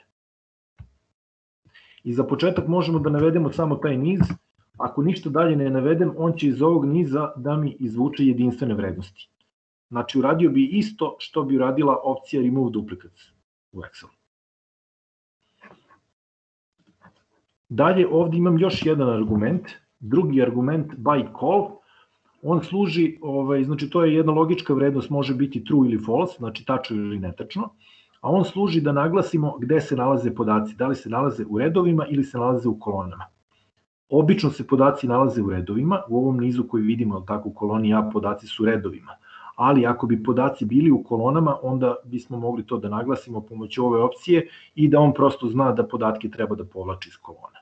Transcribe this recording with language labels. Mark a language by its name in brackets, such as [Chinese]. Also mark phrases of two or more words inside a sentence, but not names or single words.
[Serbian] I za početak možemo da navedemo samo taj niz, ako ništa dalje ne navedem, on će iz ovog niza da mi izvuče jedinstvene vrednosti. Znači uradio bi isto što bi uradila opcija [English] remove duplicates [Serbian] u Excelu. Dalje, ovde imam još jedan argument, drugi argument [English] by call, [Serbian] on služi, znači to je jedna logička vrednost, može biti true ili false, znači tačno ili netačno, a on služi da naglasimo gde se nalaze podaci, da li se nalaze u redovima ili se nalaze u kolonama. Obično se podaci nalaze u redovima, u ovom nizu koji vidimo, tako u koloni A podaci su u redovima, ali ako bi podaci bili u kolonama, onda bismo mogli to da naglasimo pomoću ove opcije i da on prosto zna da podatke treba da povlači iz kolona.